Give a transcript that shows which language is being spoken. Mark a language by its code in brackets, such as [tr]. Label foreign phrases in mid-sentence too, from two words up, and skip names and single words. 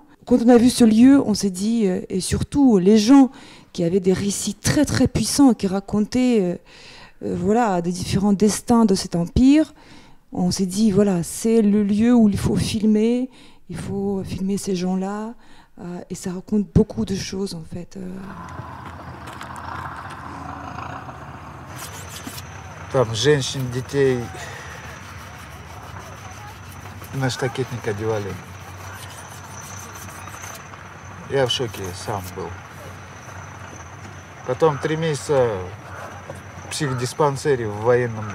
[fr] Quand on a vu ce lieu, on s'est dit, et surtout les gens qui avaient des récits très très puissants, qui racontaient voilà, des différents destins de cet empire, on s'est dit, voilà, c'est le lieu où il faut filmer ces gens-là, et ça raconte beaucoup de choses, en fait. [ru] Там женщин, детей на штакетник одевали. Я в шоке сам был. Потом 3 месяца в психдиспансере в военном был.